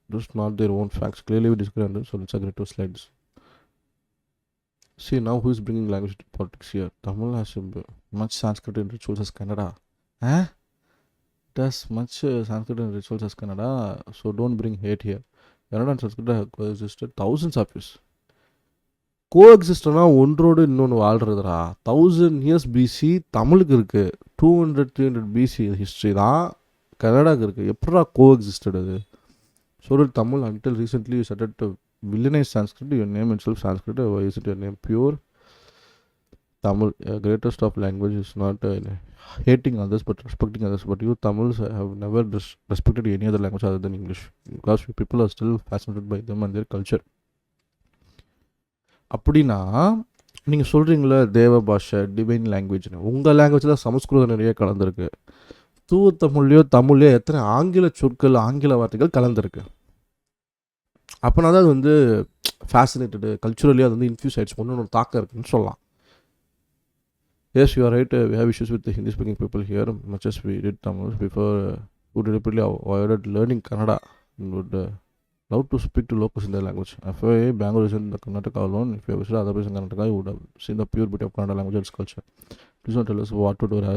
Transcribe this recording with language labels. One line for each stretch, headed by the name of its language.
English: Just not their own facts. Clearly we disagree on them, so let's agree to slides. See, now who is bringing language to politics here? Tamil has much Sanskrit in rituals as Kannada. It has much Sanskrit and rituals as Kannada, so don't bring hate here. Kannada and Sanskrit have coexisted thousands of years.
Tamil: கோஎக்ஸிஸ்டனா ஒன்றோடு இன்னொன்று வாழ்கிறதுரா.
English: 1000 years
Tamil: PC தமிழுக்கு இருக்குது. 200-300 PC history தான் கன்னடாவுக்கு இருக்குது. எப்படா கோஎக்ஸிஸ்டட் அது?
English: So did Tamil until recently you started to villainize Sanskrit. Your name itself Sanskrit. Why is it your name pure Tamil? Greatest of language is not hating others but respecting others. But you Tamils have never respected any other language other than English, because people are still fascinated by them and their culture.
Tamil: அப்படின்னா நீங்கள் சொல்கிறீங்களே தேவ பாஷை divine லாங்குவேஜ்னு, உங்கள் லாங்குவேஜில் சமஸ்கிருதம் நிறைய கலந்துருக்கு. தூவ தமிழ்லையோ எத்தனை ஆங்கில சொற்கள் ஆங்கில வார்த்தைகள் கலந்துருக்கு. அப்போனா தான் அது வந்து ஃபேசினேட்டடு கல்ச்சுரலி அது வந்து இன்ஃபியூஸ் ஆகிடுச்சு, ஒன்று தாக்கம் இருக்குன்னு சொல்லலாம்.
English: Yes, you are right. We have issues with the Hindi-speaking people here, much as we did Tamil before. Who deliberately avoided learning Kannada and would love to speak to locals in their language. If Bangalore is in the Karnataka alone, if you have visited other places in Karnataka, you would have seen the pure beauty of Kannada language and its culture. Please don't tell us what to do.